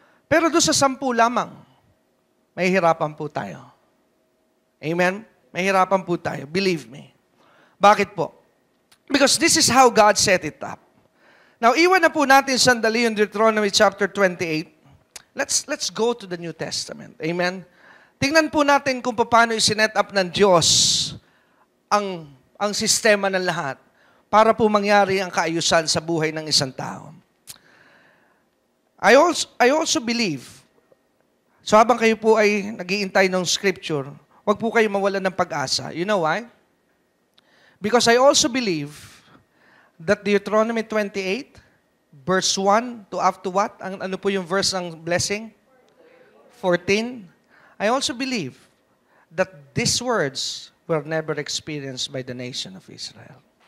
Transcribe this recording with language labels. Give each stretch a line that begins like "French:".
Filipino: Pero doon sa 10 lamang, may hirapan po tayo. Amen? May hirapan po tayo.
English: Believe me.
Filipino: Bakit po?
English: Because this is how God set it up. Now,
Filipino: iwan na po natin sandali yung
English: Deuteronomy chapter 28. Let's go to the New Testament. Amen?
Filipino: Tingnan po natin kung paano isinet up ng Diyos ang sistema ng lahat para po mangyari ang kaayusan sa buhay ng isang tao.
English: I also believe,
Filipino: So habang kayo po ay nag-iintay ng scripture, wag po kayo mawalan ng pag-asa.
English: You know why? Because I also believe that Deuteronomy 28, verse 1 to up to what?
Filipino: Ano po yung verse ng blessing? 14.
English: I also believe that these words were never experienced by the nation of Israel.